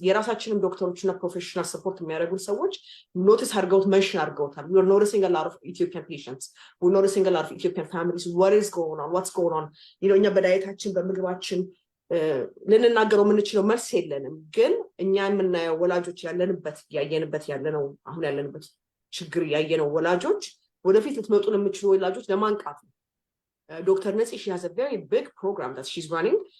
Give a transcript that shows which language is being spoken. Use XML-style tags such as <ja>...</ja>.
<am>የራሳችንም ዶክተሮችና ፕሮፌሽናል ሰፖርት የሚያደርጉን ሰዎች ኖቲስ አድርገውት mention አድርገውታል.</am> <en>We are noticing a lot of Ethiopian patients. We're noticing a lot of Ethiopian families. What is going on? What's going on?</en> <am>እኛ በዳይታችን በምግባችን ልንናገረው የምንችለው መልስ የለንም። ግን እኛ የምናየው ወላጆች ያየንበት ያለነው አሁን ያለንበት ችግር ያየነው ወላጆች ወደፊት ልትመጡ ለምትችሉ ወላጆች ለማንቃት ነው። Dr.</am> <en>Netsy, she has a very big program that she's running.</en>